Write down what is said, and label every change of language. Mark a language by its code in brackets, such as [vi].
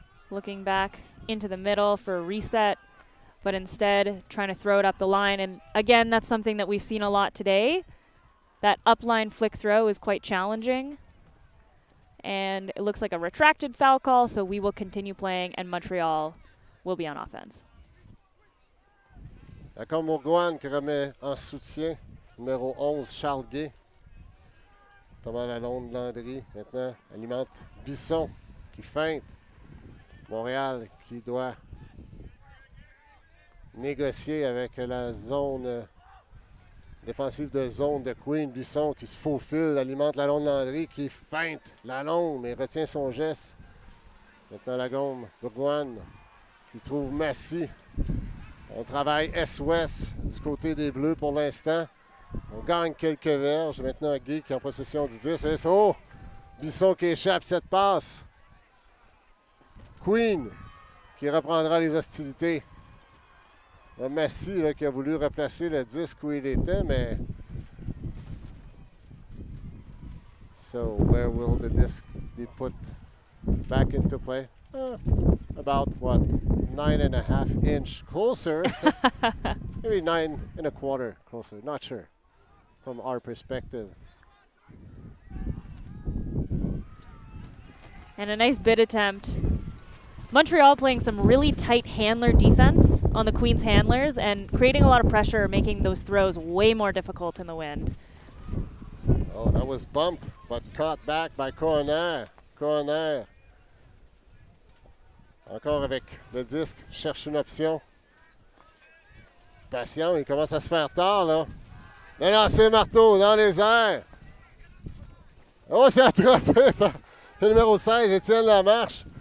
[en] Looking back into the middle for a reset, but instead trying to throw it up the line. And again, that's something that we've seen a lot today. That upline flick throw is quite challenging. And it looks like a retracted foul call, so we will continue playing, and Montreal will be on offense. [fr] D'accord, Bourgoin qui remet en soutien. Numéro 11, Charles Gay. Thomas Lalonde, Landry. Maintenant, alimente Bisson qui feinte. Montréal qui doit négocier avec la zone défensive de zone de Queen. Bisson qui se faufile, alimente Lalonde, Landry qui feinte Lalonde, mais retient son geste. Maintenant, la gomme, Bourgoin qui trouve Massy. On travaille Est-Ouest du côté des Bleus pour l'instant. On gagne quelques verges. Maintenant, Guy qui est en possession du 10. Oh! Bisson qui échappe cette passe. Queen qui reprendra les hostilités. Massy là, qui a voulu replacer le disque où il était, mais... [en] So, where will the disc be put back into play? About, what, 9.5 inch closer. Maybe 9.25 closer. Not sure from our perspective. And a nice bid attempt. Montreal playing some really tight handler defense on the Queen's handlers and creating a lot of pressure, making those throws way more difficult in the wind. Oh, that was bump, but caught back by Coroner. Coroner. [fr] Encore avec le disque, cherche une option. Patient, il commence à se faire tard, là. Le lancer marteau dans les airs. Oh, c'est attrapé par le numéro 16, Étienne Lamarche.